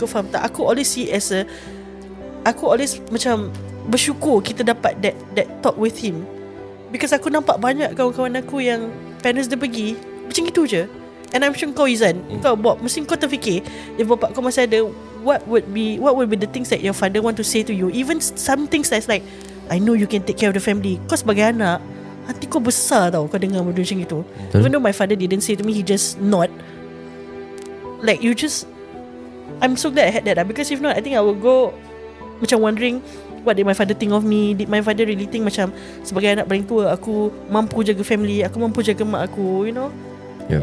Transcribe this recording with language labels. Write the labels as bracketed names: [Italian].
[Malay] Kau faham tak? Aku [English] always see as [Malay] aku [English] always [Malay] macam bersyukur kita dapat [English] that talk with him. Because [Malay] aku nampak banyak kawan-kawan aku yang parents dia pergi macam gitu je. [English] And I'm sure [Malay] kau [English] Izan, kau Bob, [Malay] mesti kau terfikir, [English] if [Malay] bapak kau masih ada, [English] what would be the things that your father want to say to you? Even some things that's like, I know you can take care of the family. [Malay] Kau sebagai anak, hati kau besar tau kau dengar benda macam itu. [English] Even though my father didn't say to me, he just nod. Like you just, I'm so glad I had that. Because if not, I think I will go [Malay] macam [English] wondering, what did my father think of me? Did my father really think [Malay] macam sebagai anak paling tua, aku mampu jaga family, aku mampu jaga mak aku, [English] you know? Yep.